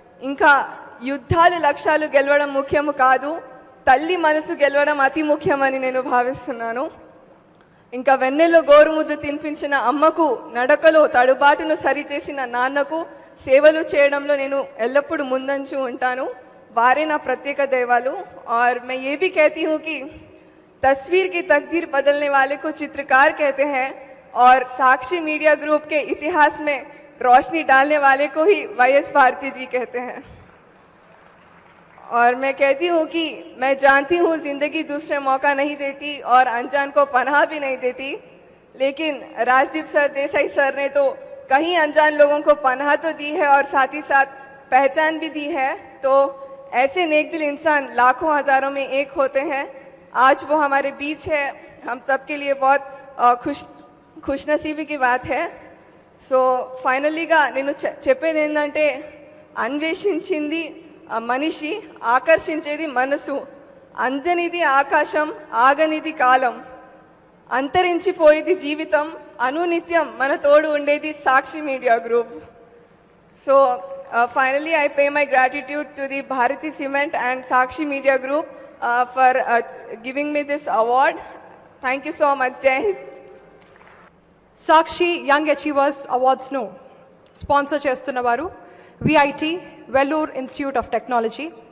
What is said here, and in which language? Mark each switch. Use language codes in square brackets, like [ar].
[te] ఇంకా యుద్ధాలు, లక్ష్యాలు గెలవడం ముఖ్యము కాదు, తల్లి మనసు గెలవడం అతి ముఖ్యమని నేను భావిస్తున్నాను. ఇంకా వెన్నెల్లో గోరుముద్దు తినిపించిన అమ్మకు, నడకలో తడుబాటును సరిచేసిన నాన్నకు సేవలు చేయడంలో నేను ఎల్లప్పుడూ ముందంచు ఉంటాను. वारे ना प्रत्येक दैवालू। [hi] और मैं ये भी कहती हूँ कि तस्वीर की तकदीर बदलने वाले को चित्रकार कहते हैं और साक्षी मीडिया ग्रुप के इतिहास में रोशनी डालने वाले को ही वाईएस भारती जी कहते हैं। और मैं कहती हूँ कि मैं जानती हूँ जिंदगी दूसरे मौका नहीं देती और अनजान को पनाह भी नहीं देती, लेकिन राजदीप सर, देसाई सर ने तो कई अनजान लोगों को पनाह तो दी है और साथ ही साथ पहचान भी दी है। तो ऐसे नेक दिल इंसान लाखों हजारों में एक होते हैं। आज वो हमारे बीच है, हम सबके लिए बहुत खुशनसीबी की बात है। [te] సో ఫైనలీగా నేను చెప్పేది ఏంటంటే, అన్వేషించింది మనిషి, ఆకర్షించేది మనసు, అందనిది ఆకాశం, ఆగనిది కాలం, అంతరించిపోయేది జీవితం, అనునిత్యం మన తోడు ఉండేది సాక్షి media group. [en] So finally I pay my gratitude to the Bharati Cement and Sakshi Media Group for giving me this award. Thank you so much. Jai Hind. [te] Sakshi young achievers అవార్డ్స్ను sponsor చేస్తున్నవారు VIT Vellore institute of technology.